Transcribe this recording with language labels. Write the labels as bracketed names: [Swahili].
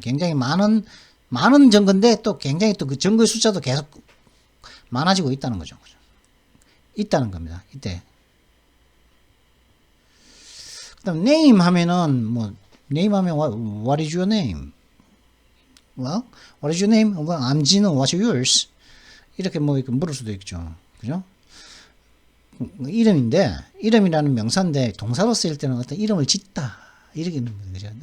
[Korean] 굉장히 많은 증거인데 또 굉장히 또 그 증거의 숫자도 계속 많아지고 있다는 거죠. 있다는 겁니다. 이때. 그다음 name 하면은 뭐 name 하면 [English] what is your name? Well, what is your name? Well, I'm Gino. What's yours? [Korean] 이렇게 뭐 이렇게 물을 수도 있죠. 그죠? 이름인데 이름이라는 명사인데 동사로 쓰일 때는 어떤 이름을 짓다 이렇게 있는 거죠.